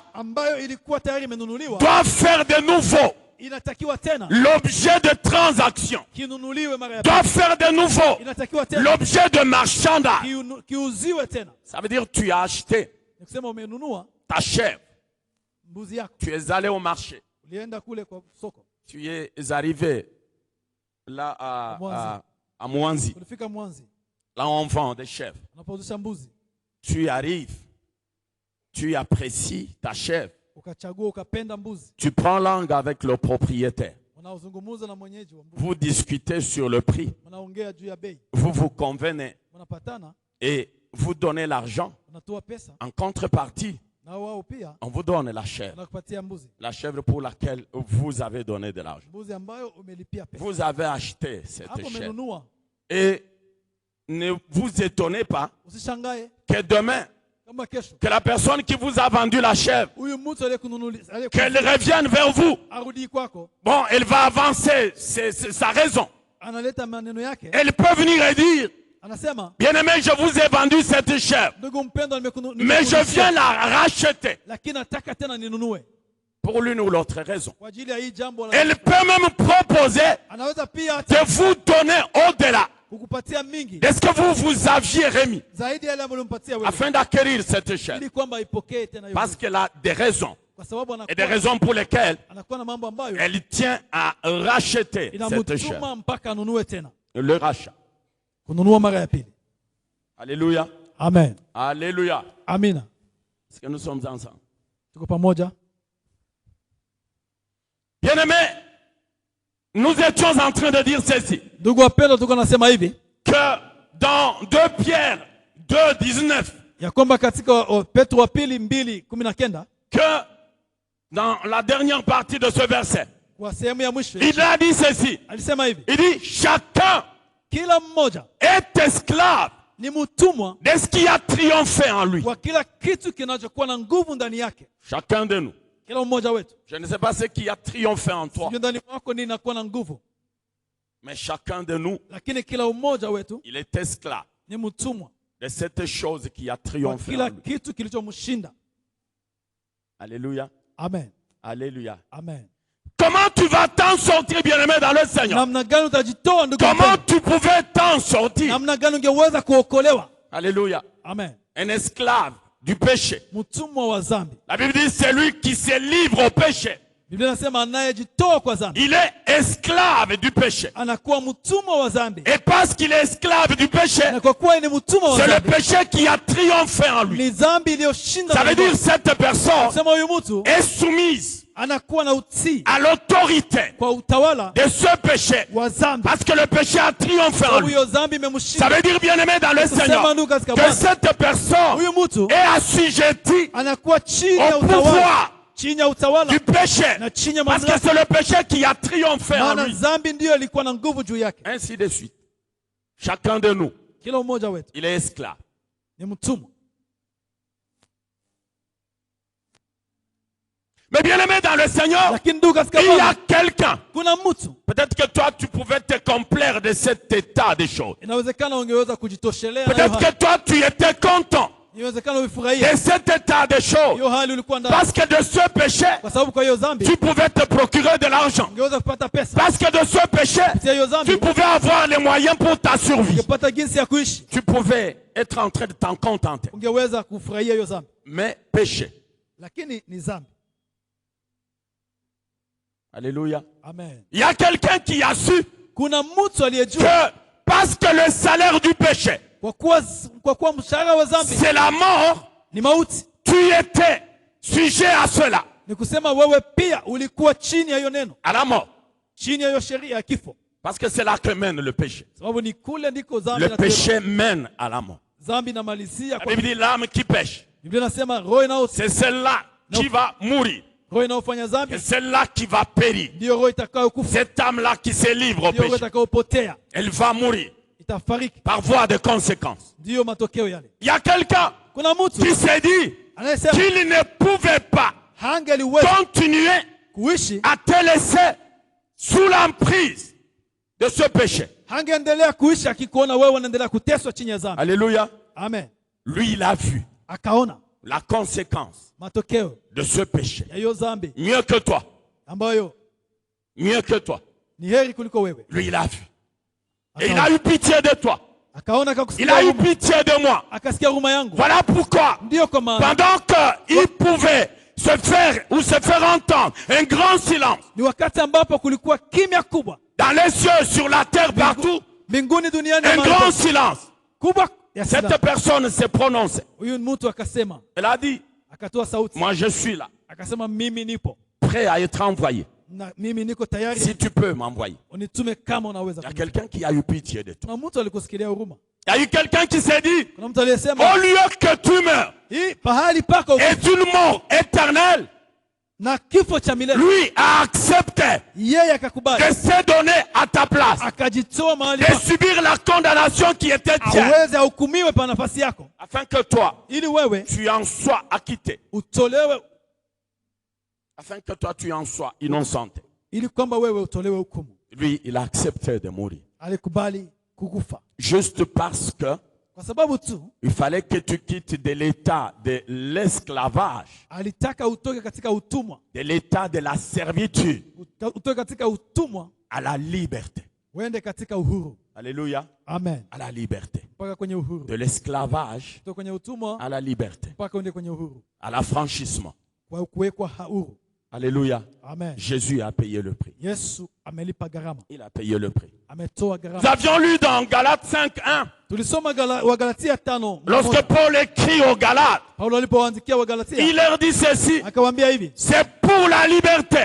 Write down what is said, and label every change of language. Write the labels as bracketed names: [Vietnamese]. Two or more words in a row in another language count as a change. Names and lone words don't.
[Swahili] ambayo ilikuwa tayari imenunuliwa [French] doit faire de nouveau [Swahili] inatakiwa tena [French] l'objet de transactions, [Swahili] kinunuliwe mara ya pili. [French] doit faire de nouveau [Swahili] Inatakiwa tena [French] l'objet de marchandage. [Swahili] kiuziwe tena. [French] Ça veut dire que tu as acheté [Swahili] Ni kusema umenunua [French] ta chèvre, [Swahili] mbuzi yako, [French] tu es allé au marché, [Swahili] ulienda kule kwa soko, [French] tu es arrivé là à Mwanzi, [Swahili] ulifika Mwanzi, [French] là on vend des chèvres. [Swahili] unapouzisha mbuzi, [French] Tu arrives, tu apprécies ta chèvre, [Swahili] ukachagua ukapenda mbuzi, [French] tu prends langue avec le propriétaire, [Swahili] unaozungumza na mwenyeji wa mbuzi, [French] vous discutez sur le prix, [Swahili] unaongea juu ya bei, [French] vous vous convenez [Swahili] unapatana, [French] et vous donnez l'argent. [Swahili] unatoa pesa [French] En contrepartie, [Swahili] na wao pia [French] on vous donne la chèvre. [Swahili] wanakupatia mbuzi, [French] La chèvre pour laquelle vous avez donné de l'argent. [Swahili] mbuzi ambayo umelipia pesa. [French] Vous avez acheté cette [Swahili] Hapo [French] chèvre. [Swahili] umenunua, [French] Et ne vous étonnez pas [Swahili] usishangae [French] que demain, [Swahili] kama kesho [French] que la personne qui vous a vendu la chèvre, [Swahili] huyu mtu aliyekununulia [French] qu'elle revienne vers vous. [Swahili] arudi kwako, [French] Bon, elle va avancer c'est sa raison. [Swahili] analeta maneno yake, [French] Elle peut venir et dire, [Swahili] anasema [French] bien-aimé, je vous ai vendu cette chèvre, [Swahili] ndugu mpendwa, [French] mais je viens la racheter [Swahili] lakini nataka tena ninunue [French] pour l'une ou l'autre raison. [Swahili] kwa ajili ya hii jambo la. [French] Elle peut même proposer [Swahili] Anaweza pia [French] de vous donner au-delà [Swahili] kukupatia mingi [French] de ce que vous aviez remis [Swahili] zaidi ya yale ambayo ulimpatia wewe, [French] afin d'acquérir cette chèvre. [Swahili] ili kwamba aipokee tena hiyo, [French] Parce qu'elle a des raisons [Swahili] kwa sababu [French] et des raisons pour lesquelles [Swahili] anakuwa na mambo ambayo [French] elle tient à racheter cette chèvre. [Swahili] inamtuma mpaka anunue tena, [French] Le rachat. [Swahili] kununua mara ya pili. [French] Alléluia. [Swahili] Amen, [French] Alléluia. [Swahili] amina. [French] Est-ce que nous sommes ensemble? [Swahili] Tuko pamoja. [French] Bien-aimés, nous étions en train de dire ceci, [Swahili] Ndugu wapendwa, tuko nasema hivi [French] que dans 2 Pierre 2:19, [Swahili] ya kwamba katika Petro wa pili 2:19 [French] que dans la dernière partie de ce verset, [Swahili] kwa sehemu ya mwisho [French] il a dit ceci. [Swahili] alisema hivi, [French] Il dit, chacun [Swahili] kila mmoja [French] est esclave [Swahili] ni mtumwa [French] de ce qui a triomphé en lui. [Swahili] kwa kila kitu kinachokuwa na nguvu ndani yake. [French] Chacun de nous. [Swahili] Kila mmoja wetu, [French] Je ne sais pas ce qui a triomphé en toi, [Swahili] sio ndani mwako nini inakuwa na nguvu, [French] mais chacun de nous, [Swahili] lakini kila mmoja wetu [French] il est esclave [Swahili] ni mtumwa [French] de cette chose qui a [Swahili] kwa [French] triomphé en [Swahili] kila [French] lui. [Swahili] kitu kilichomshinda. [French] Alléluia. [Swahili] Amen, [French] Alléluia. [Swahili] amen. [French] Comment tu vas t'en sortir, bien-aimé, dans le Seigneur? [Swahili] Namna gani utajitoa ndugu [French] Comment [Swahili] mpendwa? [French] tu pouvais t'en sortir? [Swahili] Namna gani ungeweza kuokolewa? [French] Alléluia. [Swahili] Amen. [French] Un esclave du péché. [Swahili] Mtumwa wa dhambi. [French] La Bible dit c'est lui qui se livre au péché. [Swahili] Biblia inasema anayejitoa kwa dhambi [French] Il est esclave du péché. [Swahili] anakuwa mtumwa wa dhambi, [French] Et parce qu'il est esclave du péché, [Swahili] na kwa kuwa ni mtumwa wa [French] c'est le [Swahili] dhambi, [French] péché qui a triomphé en lui. [Swahili] ni dhambi iliyoshinda. [French] Ça veut dire que cette personne [Swahili] Sema huyu mtu [French] est soumise [Swahili] anakuwa na utii [French] à l'autorité [Swahili] kwa utawala [French] de ce péché. [Swahili] wa dhambi, [French] Parce que le péché a triomphé en [Swahili] sababu [French] lui. [Swahili] hiyo dhambi [French] Ça [Swahili] imemshinda. [French] veut dire, bien-aimé dans le Seigneur, [Swahili] Sema ndugu katika [French] que [Swahili] Bwana, [French] cette personne [Swahili] huyu mtu [French] est assujettie [Swahili] anakuwa chini ya [French] au [Swahili] utawala, [French] pouvoir [Swahili] chini ya utawala [French] du péché. [Swahili] na chini ya [French] Parce que [Swahili] mamlaka, [French] c'est le péché qui a triomphé en [Swahili] maana [French] lui. [Swahili] dhambi ndiyo ilikuwa na nguvu juu yake. [French] Ainsi de suite. Chacun de nous, [Swahili] Kila mmoja wetu [French] il est esclave. [Swahili] ni mtumwa. [French] Mais bien-aimé dans le Seigneur, [Swahili] Lakini ndugu katika [French] il y a [Swahili] Bwana, [French] quelqu'un. [Swahili] kuna mtu, [French] Peut-être que toi, tu pouvais te complaire de cet état des choses. [Swahili] inawezekana ungeweza kujitoshelea na hiyo [French] Peut-être [Swahili] hali. [French] que toi, tu étais content [Swahili] Inawezekana [French] de [Swahili] uifurahie [French] cet état des choses. [Swahili] hiyo hali ulikuwa ndani, [French] Parce que de ce péché, [Swahili] kwa sababu kwa hiyo dhambi [French] tu pouvais te procurer de l'argent. [Swahili] ungeweza kupata pesa. [French] Parce que de ce péché, [Swahili] Kupitia hiyo dhambi [French] tu pouvais avoir les moyens pour ta survie. [Swahili] ungepata jinsi ya kuishi, [French] Tu pouvais être en train de t'en contenter. [Swahili] ungeweza kufurahia hiyo dhambi, [French] Mais péché. [Swahili] lakini ni dhambi. [French] Alléluia. [Swahili] Amen. [French] Il y a quelqu'un qui a su [Swahili] Kuna mtu aliyejua [French] que parce que le salaire du péché, [Swahili] kwa kuwa mshahara wa dhambi [French] c'est la mort, [Swahili] ni mauti, [French] tu étais sujet à cela, [Swahili] ni kusema wewe pia ulikuwa chini ya hiyo neno, [French] à la mort. [Swahili] chini ya hiyo sheria ya kifo, [French] Parce que c'est là que mène le péché. [Swahili] sababu ni kule ndiko dhambi [French] Le [Swahili] inatupeleka. [French] péché mène à la mort. [Swahili] Dhambi inamalizia [French] La [Swahili] kwa [French] Bible dit l'âme qui pêche, [Swahili] Biblia inasema roho inao [French] c'est celle-là qui va mourir. [Swahili] roho inaofanya dhambi [French] C'est celle-là qui va périr. [Swahili] ndio roho itakayokufa, [French] Cette âme-là qui se livre au [Swahili] ndio roho [French] péché, [Swahili] itakayopotea, [French] elle va mourir [Swahili] itafariki. [French] par voie de conséquences. [Swahili] Ndio matokeo yale. [French] Il y a quelqu'un [Swahili] Kuna mtu [French] qui s'est dit [Swahili] anayesema [French] qu'il ne pouvait pas [Swahili] hangeliweza [French] continuer [Swahili] kuishi, [French] à te laisser sous l'emprise de ce péché. [Swahili] hangeendelea kuishi akikuona wewe unaendelea kuteswa chini ya dhambi. [French] Alléluia. [Swahili] Amen. [French] Lui, il a vu [Swahili] Akaona [French] la conséquence [Swahili] matokeo [French] de ce péché. [Swahili] ya hiyo dhambi [French] Mieux que toi. [Swahili] ambayo [French] Mieux que toi. [Swahili] ni heri kuliko wewe. [French] Lui, il a vu. Et il a eu pitié de toi. [Swahili] Akaona [French] Il [Swahili] akakusikia [French] a eu [Swahili] huruma, [French] pitié de moi. [Swahili] akasikia huruma yangu. [French] Voilà pourquoi, [Swahili] Ndio kwa maana [French] pendant qu'il pouvait se faire entendre un grand silence [Swahili] ni wakati ambapo kulikuwa kimya kubwa [French] dans les cieux, sur la terre, partout, [Swahili] mbinguni, duniani, [French] un [Swahili] mahali [French] grand [Swahili] pote. [French] silence. [Swahili] kubwa ya [French] Cette [Swahili] silaha. [French] personne s'est prononcée. [Swahili] Huyu mtu akasema, [French] Elle a dit, [Swahili] akatoa sauti, [French] moi je suis là, [Swahili] akasema mimi nipo [French] prêt à être envoyé. [Swahili] na mimi niko tayari, [French] Si tu peux m'envoyer. [Swahili] unitume kama unaweza. [French] Il y a quelqu'un qui a eu pitié de toi. [Swahili] Kuna mtu alikusikilia huruma. [French] Il y a eu quelqu'un qui s'est dit, [Swahili] Kuna mtu aliyesema [French] au lieu que tu meurs, [Swahili] hii pahali pako [French] est une mort éternelle, [Swahili] na kifo cha milele, [French] lui a accepté [Swahili] yeye akakubali, [French] de se donner à ta place, [Swahili] akajitoa mahali [French] de [Swahili] pako [French] subir la condamnation qui était tienne, [Swahili] aweze ahukumiwe pa nafasi yako, [French] afin que toi, [Swahili] ili wewe [French] tu en sois acquitté, [Swahili] utolewe, [French] afin que toi, tu en sois innocente. [Swahili] ili kwamba wewe utolewe hukumu. [French] Lui, il a accepté de mourir. [Swahili] Alikubali kukufa [French] Juste parce que [Swahili] kwa sababu tu [French] il fallait que tu quittes de l'état de l'esclavage, [Swahili] alitaka utoke katika utumwa, [French] de l'état de la servitude [Swahili] utoke katika utumwa [French] à la liberté. [Swahili] uende katika uhuru. [French] Alléluia. [Swahili] Amen. [French] À la liberté. [Swahili] Mpaka kwenye uhuru, [French] De l'esclavage [Swahili] kutoka kwenye utumwa [French] à la liberté. [Swahili] mpaka uende kwenye uhuru, [French] À l'affranchissement. [Swahili] kwa kuwekwa huru. [French] Alléluia. [Swahili] Amen. [French] Jésus a payé le prix. [Swahili] Yesu amelipa gharama, [French] Il a payé le prix. [Swahili] ametoa [French] Nous [Swahili] gharama. [French] avions lu dans Galates 5:1, [Swahili] Tulisoma Wagalatia 5. [French] lorsque Paul écrit aux Galates, [Swahili] Paulo alipowaandikia Wagalatia [French] il leur dit ceci, [Swahili] akawaambia hivi, [French] c'est pour la liberté.